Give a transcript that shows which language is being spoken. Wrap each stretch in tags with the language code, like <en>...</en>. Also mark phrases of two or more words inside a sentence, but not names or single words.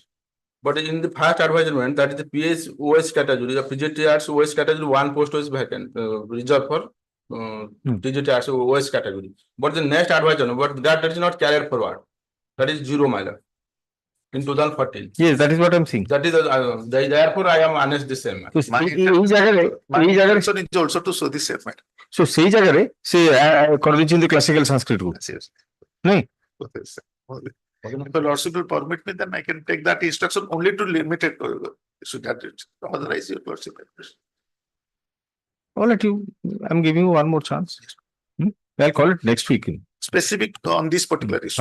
<en>But in the first advertisement, that is the PS OS category, the PGTRs OS category, one post is vacant, reserved for TGTRs OS category. But the next advertisement, but that is not carried forward. That is 0, my lord. In 2014. Yes, that is what I am saying. That is therefore I am annexed the same. My intention is also to show the same.</en> <or>So ସେଇ ଜାଗାରେ ସେ କରିଦେଇଛନ୍ତି</or> <en>classical Sanskrit</en> <or>କୁ ନାଇଁ</or> <en>If the lordship will permit me, then I can take that instruction only to limited so that otherwise your lordship. I'll let you. I'm giving you one more chance. I'll call it next week. Specific on this particular issue.</en>